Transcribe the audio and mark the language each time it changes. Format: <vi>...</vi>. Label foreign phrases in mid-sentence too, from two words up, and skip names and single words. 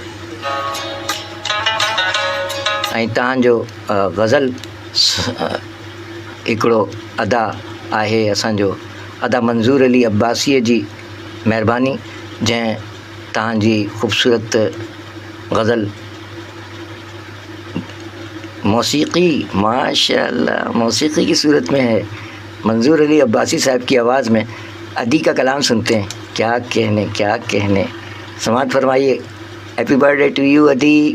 <sd>ऐं तव्हांजो गज़ल हिकिड़ो अदा आहे असांजो अदा मंज़ूर अली अब्बासीअ जी महिरबानी, जंहिं तव्हांजी ख़ूबसूरत गज़ल</sd> <ur>موسیقی ماشاء اللہ موسیقی کی صورت میں ہے. منظور علی عباسی صاحب کی آواز میں ادی کا کلام سنتے ہیں. کیا کہنے کیا کہنے. سماعت فرمائیے.</ur> <en>happy birthday to you ادی.</en>